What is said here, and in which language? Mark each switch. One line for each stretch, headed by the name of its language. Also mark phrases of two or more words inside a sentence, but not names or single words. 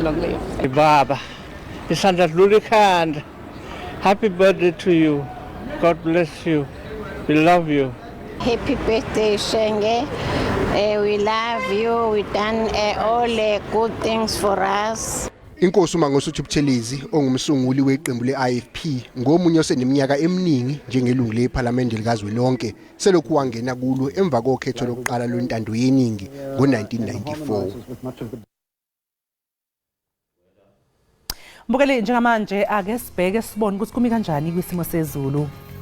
English: Long live.
Zulu: Baba, Isandla Lulikhand.
English: Happy birthday to you. God bless you. We love you. Happy birthday, Shenge. We love you. We done all good things for us.
Zulu: Inkosi uMangosuthu Buthelezi ongumsunguli weqembu leIFP ngomunye oseneminyaka eminingi njengelungu lePhalamende likazwelonke selokhu wangena kulo emva kokhetho lokuqala lwentando yeningi ngo-1994. Mbukeli njengamanje ake sibheke sibone ukuthi kumi kanjani kwisimo sezulu.